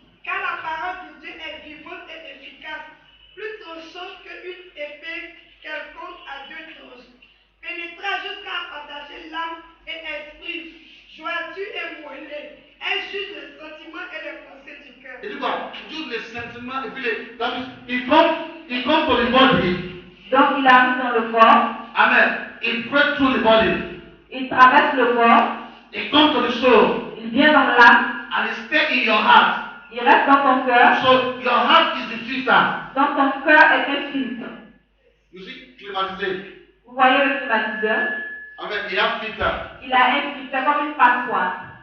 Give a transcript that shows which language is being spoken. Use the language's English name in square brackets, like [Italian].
[French] Car la parole de Dieu est vivante et efficace, plus tranchante qu'une épée quelconque à deux tranches, pénétrant jusqu'à partager l'âme et l'esprit, jointure et moelleux, elle juge les sentiments et les pensées du cœur. Il dit quoi? Juste les sentiments et puis les. [English] That means he comes to the body. [French] Donc il arrive dans le corps, Amen. [English] He breaks through the body. [French] il traverse le corps, [English] He comes to the soul. [French] il vient dans l'âme, [English] And he stays in your heart. [French] il reste dans ton cœur. [English] So your heart is the filter. [French] Donc ton cœur est un filtre. [English] You see, climatisé. [French] Vous voyez le climatiseur? [English] Amen. He has filter. [French] Il a un filtre, c'est comme une passoire.